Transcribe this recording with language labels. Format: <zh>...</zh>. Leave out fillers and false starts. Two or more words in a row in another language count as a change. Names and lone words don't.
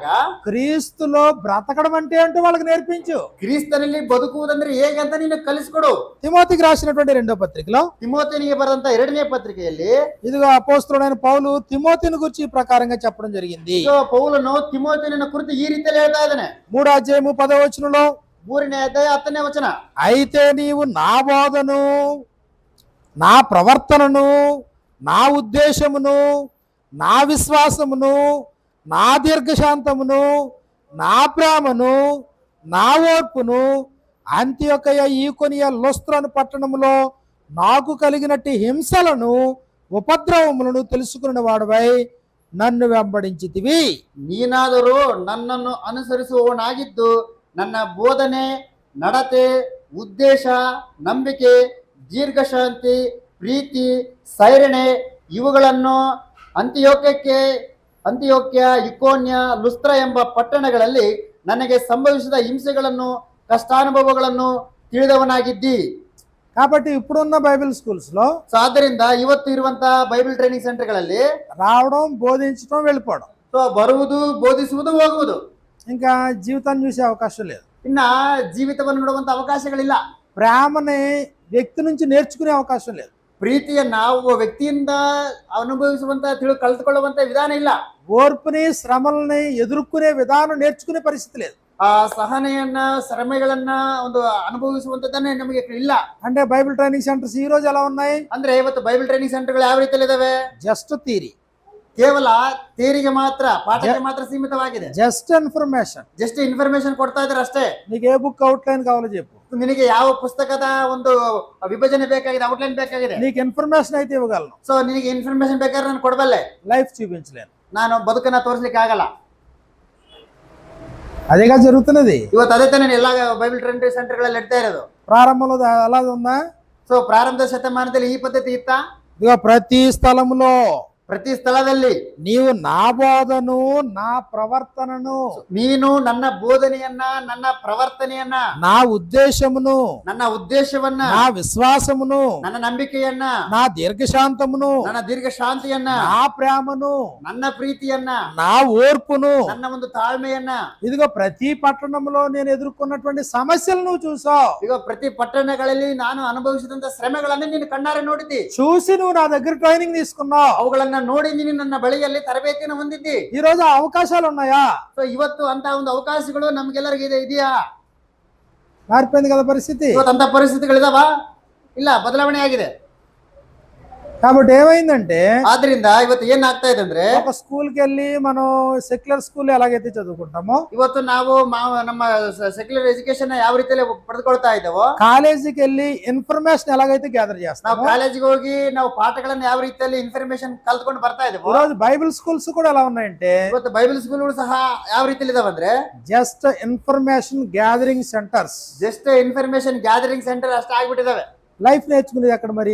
<te>క్రీస్తులో బ్రతకడం అంటే ఏంటో వాళ్ళకి నేర్పించు.</te> <kn>ಕ್ರಿಸ್ತನಲ್ಲಿ ಬದುಕುವುದಂದ್ರೆ ಹೇಗೆ ಅಂತ ನೀನು ಕಲಿಸ್ಕೊಡು.</kn> <te>తిమోతికి రాసినటువంటి 2వ పత్రికలో</te> <kn>ತಿಮೋತಿನಿಗೆ ಬರೆದಂತ 2ನೇ ಪತ್ರಿಕೆಯಲ್ಲಿ</kn> <te>ఇదిగో అపోస్తలుడైన పౌలు తిమోతిని గురించి ఈ ప్రకారంగా చెప్పడం జరిగింది.</te> <kn>ಪೌಲನು ತಿಮೋತಿನ ಕುರಿತು ಈ ರೀತಿಯಲ್ಲಿ ಹೇಳ್ತಾ ಇದ್ದಾನೆ.</kn> <te>3వ అధ్యాయము 10వ వచనంలో,</te> <kn>3ನೇ ಅಧ್ಯಾಯ 10ನೇ ವಚನ,</kn> <te>అయితే నీవు నా బోధను, నా ప్రవర్తనను, నా ఉద్దేశమును, నా విశ్వాసమును, నా దీర్ఘశాంతమును, నా ప్రేమను నా ఓర్పును అంత్యొకయ ఈకొనియ లుస్త్రను పట్టణములో నాకు కలిగినట్టి హింసలను ఉపద్రవములను తెలుసుకున్న వాడవై నన్ను వెంబడించితివి.</te> <kn>ನೀನಾದರೂ ನನ್ನನ್ನು ಅನುಸರಿಸುವವನಾಗಿದ್ದು ನನ್ನ ಬೋಧನೆ, ನಡತೆ, ಉದ್ದೇಶ, ನಂಬಿಕೆ, ದೀರ್ಘಶಾಂತಿ, ಪ್ರೀತಿ, ಸೈರಣೆ ಇವುಗಳನ್ನು ಅಂತಿಯೋಕ್ಯ, ಇಕೋನ್ಯ, ಲುಸ್ತ್ರ ಎಂಬ ಪಟ್ಟಣಗಳಲ್ಲಿ ನನಗೆ ಸಂಭವಿಸಿದ ಹಿಂಸೆಗಳನ್ನು, ಕಷ್ಟಾನುಭವಗಳನ್ನು ತಿಳಿದವನಾಗಿದ್ದಿ.</kn> <te>కాబట్టి ఇప్పుడున్న</te> <en>Bible schools</en> <te>లో</te> <kn>ಸೊ ಆದ್ದರಿಂದ ಇವತ್ತು ಇರುವಂತಹ</kn> <en>Bible training</en> <kn>ಸೆಂಟರ್ಗಳಲ್ಲಿ</kn> <te>రావడం, బోధించడం, వెళ్ళిపోవడం,</te> <kn>ಸೊ ಬರುವುದು, ಬೋಧಿಸುವುದು, ಹೋಗುವುದು,</kn> <te>ఇంకా జీవితాన్ని చూసే అవకాశం లేదు.</te> <kn>ಇನ್ನ ಜೀವಿತವನ್ನು ನೋಡುವಂತ ಅವಕಾಶಗಳಿಲ್ಲ.</kn> <te>ప్రేమని వ్యక్తి నుంచి నేర్చుకునే అవకాశం లేదు.</te> <kn>ಪ್ರೀತಿಯನ್ನ ಒಬ್ಬ ವ್ಯಕ್ತಿಯಿಂದ ಅನುಭವಿಸುವಂತ ಕಲ್ತುಕೊಳ್ಳುವಂತ ವಿಧಾನ ಇಲ್ಲ.</kn> <te>ఓర్పుని, శ్రమల్ని ఎదుర్కొనే విధానం నేర్చుకునే పరిస్థితి లేదు.</te> <kn>ಆ ಸಹನೆಯನ್ನ, ಶ್ರಮೆಗಳನ್ನ ಒಂದು ಅನುಭವಿಸುವಂತದನ್ನೇ ನಮಗೆ ಇಲ್ಲ.</kn> <te>అంటే</te> <en>Bible training centers</en> <te>ఈ రోజు ఎలా ఉన్నాయి?</te> <kn>ಅಂದ್ರೆ ಇವತ್ತು</kn> <en>Bible training</en> <kn>ಸೆಂಟರ್ಗಳು ಯಾವ ರೀತಿಯಲ್ಲಿ ಇದಾವೆ?</kn> <en>just theory,</en> <kn>ಕೇವಲ ಥಿಯರಿಗೆ ಮಾತ್ರ, ಪಾಠಕ್ಕೆ ಮಾತ್ರ ಸೀಮಿತವಾಗಿದೆ.</kn> <en>just information. just information</en> <kn>ಕೊಡ್ತಾ ಇದ್ದಾರೆ ಅಷ್ಟೇ.</kn> <te>నీకు ఏ</te> <en>book outline</en> <te>కావాలో చెప్పు,</te> <kn>ನಿನಗೆ ಯಾವ ಪುಸ್ತಕದ ಒಂದು ವಿಭಜನೆ ಬೇಕಾಗಿದೆ, ಔಟ್ಲೈನ್ ಬೇಕಾಗಿದೆ,</kn> <te>నీకు ఇన్ఫర్మేషన్ అయితే ఇవ్వగలను.</te> <kn>ಸೊ ನಿನಗೆ ಇನ್ಫಾರ್ಮೇಶನ್ ಬೇಕಾದ್ರೆ ನಾನು ಕೊಡಬಲ್ಲೆ,</kn> <te>లైఫ్ చూపించలేను.</te> <kn>ನಾನು ಬದುಕನ್ನ ತೋರಿಸ್ಲಿಕ್ಕೆ ಆಗಲ್ಲ.</kn> <te>అదేగా జరుగుతున్నది.</te> <kn>ಇವತ್ತು ಅದೇ ತಾನೇ ಎಲ್ಲ</kn> <en>Bible training</en> <kn>ಸೆಂಟರ್ಗಳಲ್ಲಿ ಇಡ್ತಾ ಇರೋದು.</kn> <te>ప్రారంభంలో అలా ఉందా?</te> <kn>ಸೊ ಪ್ರಾರಂಭದ ಶತಮಾನದಲ್ಲಿ ಈ ಪದ್ಧತಿ ಇತ್ತ.</kn> <te>ఇదిగో ప్రతి స్థలములో</te> <kn>ಪ್ರತಿ ಸ್ಥಳದಲ್ಲಿ</kn> <te>నీవు నా బోధను, నా ప్రవర్తనను,</te> <kn>ನೀನು ನನ್ನ ಬೋಧನೆಯನ್ನ, ನನ್ನ ಪ್ರವರ್ತನೆಯನ್ನ,</kn> <te>నా ఉద్దేశమును,</te> <kn>ನನ್ನ ಉದ್ದೇಶವನ್ನ,</kn> <te>నా విశ్వాసమును,</te> <kn>ನನ್ನ ನಂಬಿಕೆಯನ್ನ,</kn> <te>నా దీర్ఘశాంతమును,</te> <kn>ನನ್ನ ದೀರ್ಘ ಶಾಂತಿಯನ್ನ,</kn> <te>నా ప్రేమను,</te> <kn>ನನ್ನ ಪ್ರೀತಿಯನ್ನ,</kn> <te>నా ఓర్పును,</te> <kn>ನನ್ನ ಒಂದು ತಾಳ್ಮೆಯನ್ನ.</kn> <te>ఇదిగో ప్రతి పట్టణంలో నేను ఎదుర్కొన్నటువంటి సమస్యలు నువ్వు చూసావు.</te> <kn>ಈಗ ಪ್ರತಿ ಪಟ್ಟಣಗಳಲ್ಲಿ ನಾನು ಅನುಭವಿಸಿದಂತ ಶ್ರಮೆಗಳನ್ನ ನೀನು ಕಣ್ಣಾರೆ ನೋಡಿದ್ದಿ.</kn> <te>చూసి నువ్వు నా దగ్గర ట్రైనింగ్ తీసుకున్నావు.</te> <kn>ಅವುಗಳನ್ನ ನೋಡಿ ನೀನು ನನ್ನ ಬಳಿಯಲ್ಲಿ ತರಬೇತಿಯನ್ನು ಹೊಂದಿದ್ದಿ.</kn> <te>ఈ రోజు ఆ అవకాశాలు ఉన్నాయా?</te> <kn>ಸೊ ಇವತ್ತು ಅಂತ ಒಂದು ಅವಕಾಶಗಳು ನಮ್ಗೆಲ್ಲರಿಗೂ ಇದೆಯಾ?</kn> <te>మారిపోయింది కదా పరిస్థితి.</te> <kn>ಇವತ್ತು ಅಂತ ಪರಿಸ್ಥಿತಿಗಳಿದಾವ? ಇಲ್ಲ, ಬದಲಾವಣೆ ಆಗಿದೆ.</kn> <te>కాబట్టి ఏమైందంటే,</te> <kn>ಆದ್ರಿಂದ ಇವತ್ತು ಏನ್ ಆಗ್ತಾ ಇದೆ ಅಂದ್ರೆ,</kn> <te>ఒక స్కూల్కి వెళ్ళి మనం</te> <en>secular school</en> <te>ఎలాగైతే చదువుకుంటామో,</te> <kn>ಇವತ್ತು ನಾವು ನಮ್ಮ</kn> <en>secular education</en> <kn>ಯಾವ ರೀತಿಯಲ್ಲಿ ಪಡೆದುಕೊಳ್ತಾ ಇದ್ದೇವೋ,</kn> <te>కాలేజీకి వెళ్ళి ఇన్ఫర్మేషన్ ఎలాగైతే గ్యాదర్</te> <kn>ನಾವು</kn> <te>చేస్తామో,</te> <kn>ಕಾಲೇಜಿಗೆ ಹೋಗಿ ನಾವು ಪಾಠಗಳನ್ನ ಯಾವ ರೀತಿಯಲ್ಲಿ ಇನ್ಫಾರ್ಮೇಶನ್ ಕಲ್ತ್ಕೊಂಡು ಬರ್ತಾ</kn> <te>ఈ</te> <kn>ಇದ್ದೇವೋ,</kn> <te>రోజు</te> <en>Bible schools</en> <te>కూడా ఎలా ఉన్నాయంటే,</te> <kn>ಇವತ್ತು ಬೈಬಲ್ ಸ್ಕೂಲ್ಗಳು ಸಹ ಯಾವ ರೀತಿಯಲ್ಲಿ ಇದಾವಂದ್ರೆ,</kn> <en>just information gathering centers. just information gathering center</en> <kn>ಅಷ್ಟೇ ಆಗ್ಬಿಟ್ಟಿದಾವೆ.</kn> <te>లైఫ్ నేర్చుకునేది ఎక్కడ మరి?</te>